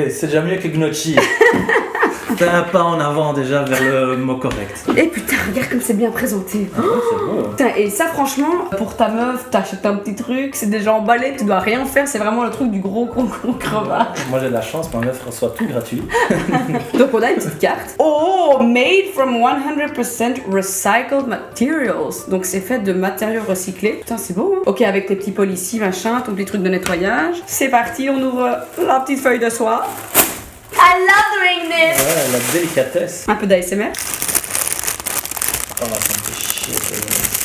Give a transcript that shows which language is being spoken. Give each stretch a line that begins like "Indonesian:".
French: C'est déjà mieux que Gnocchi. T'as un pas en avant déjà vers le mot correct. Et putain, regarde comme c'est bien présenté. Ah ouais, c'est beau. Putain, et ça franchement, pour ta meuf, t'achètes un petit truc, c'est déjà emballé, tu dois rien faire, c'est vraiment le truc du gros crevard. Moi j'ai de la chance, ma meuf reçoit tout gratuit. Donc on a une petite carte.
English: Oh, made from 100% recycled materials.
French: Donc c'est fait de matériaux recyclés. Putain, c'est beau, hein. Ok, avec tes petits policiers, machin, ton petit truc de nettoyage. C'est parti, on ouvre la petite feuille de soie.
English: I love doing this.
French: Ouais, la délicatesse. Un peu d'ASMR. Oh, ça me fait chier.